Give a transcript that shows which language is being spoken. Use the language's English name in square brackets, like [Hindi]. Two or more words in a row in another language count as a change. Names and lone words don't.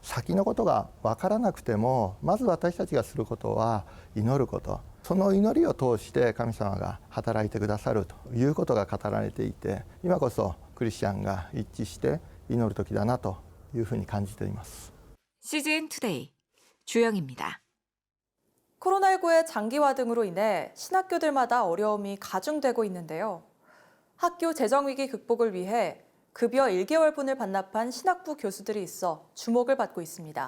[Japanese] 先のことが分からなくても、まず私たちがすることは祈ること、その祈りを通して神様が働いてくださるということが語られていて、今こそクリスチャンが一致して祈る時だなというふうに感じています。 [Korean] CGN 투데이 주영입니다. 코로나19의 장기화 등으로 인해 신학교들마다 어려움이 가중되고 있는데요. 학교 재정위기 극복을 위해 급여 1개월분을 반납한 신학부 교수들이 있어 주목을 받고 있습니다.